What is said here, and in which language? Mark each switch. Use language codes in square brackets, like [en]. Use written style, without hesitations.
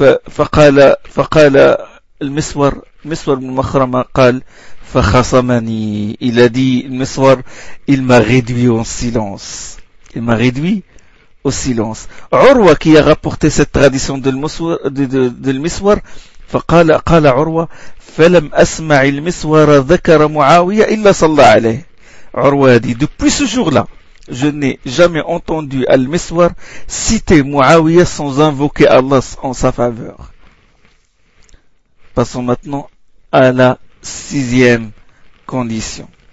[ar] فقال المسور مسور بن مخرمة قال فخصمني. [fr] Il a dit, المسور, il m'a réduit en silence. Il m'a réduit au silence. [ar] عروة [fr] qui a rapporté cette tradition de [ar] المسور فقال عروة فلم أسمع المسور ذكر معاوية إلا صلى عليه. [fr] عروة a dit depuis ce jour-là je n'ai jamais entendu المسور citer معاوية sans invoquer Allah en sa faveur. Passons maintenant à la sixième condition.